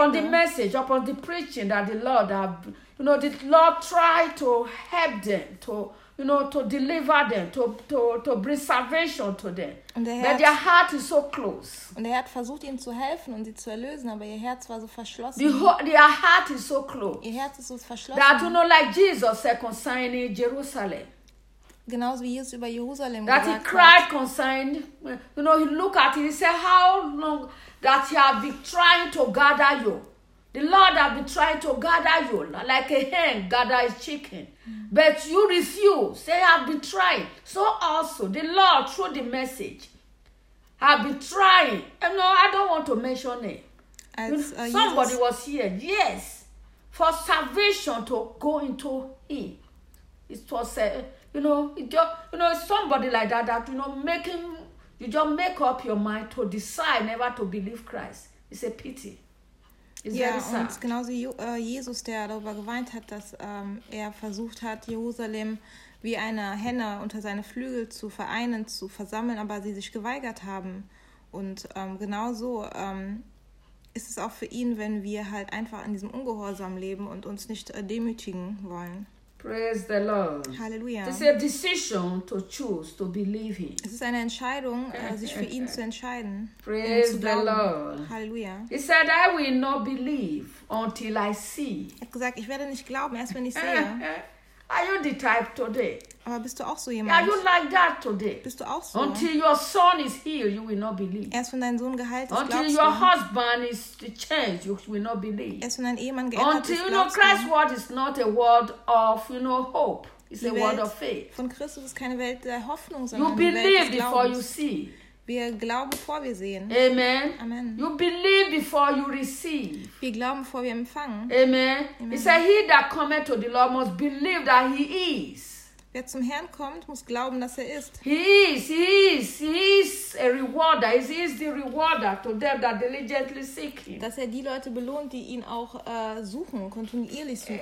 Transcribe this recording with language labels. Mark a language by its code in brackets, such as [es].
[en] Upon the message, upon the preaching that the Lord have, you know, the Lord tried to help them to, you know, to deliver them, to bring salvation to them. But their heart is so close. [de] Und der Herr hat versucht, ihnen zu helfen und sie zu erlösen, aber ihr Herz war so verschlossen. [en] Their heart is so close. [de] Ihr Herz ist so verschlossen. [en] That, you know, like Jesus said concerning Jerusalem. [de] Genauso wie Jesus über Jerusalem [en] that he cried concerned, you know, he looked at it, he said, how long that he have been trying to gather you. The Lord have been trying to gather you, like a hen gather his chicken. But you refuse, they have been trying. So also, the Lord, through the message, have been trying. And no, I don't want to mention it. Somebody was here, yes, for salvation to go into him. It was a you know, it just, you know, it's somebody like that, that, you know, you just make up your mind to decide never to believe Christ. It's a pity. It's [de] ja, [en] very sad. [de] Und genauso Jesus, der darüber geweint hat, dass er versucht hat, Jerusalem wie eine Henne unter seine Flügel zu vereinen, zu versammeln, aber sie sich geweigert haben. Und genauso ist es auch für ihn, wenn wir halt einfach in diesem Ungehorsam leben und uns nicht demütigen wollen. [en] Praise the Lord. Hallelujah. It's a decision to choose to believe him. [de] Es ist eine Entscheidung, sich für ihn zu entscheiden. [en] Praise [de] zu [en] the Lord. Hallelujah. He said, I will not believe until I see. [de] Er hat gesagt, ich werde nicht glauben, erst wenn ich sehe. [en] Are you the type today? [de] Aber bist du auch so jemand? [en] Are you like that today? [de] Bist du auch so? [en] Until your son is healed, you will not believe. [de] Erst wenn dein Sohn geheilt ist, [en] until your husband is changed, you will not believe. [de] Erst wenn dein Ehemann geändert ist, glaubst du. [en] Until you know Christ's word is not a word of, you know, hope. It's a word of faith. [de] Von Christus ist keine Welt der Hoffnung, sondern [en] you believe before you see. [de] Wir glauben, bevor wir sehen. [en] Amen. Amen. You believe before you receive. [de] Wir glauben, bevor wir empfangen. [en] Amen. He said, he that cometh to the Lord must believe that he is. [de] Wer zum Herrn kommt, muss glauben, dass er ist. [en] He is a rewarder. He is the rewarder to them that diligently seek him. [de] Dass er die Leute belohnt, die ihn auch suchen, kontinuierlich suchen.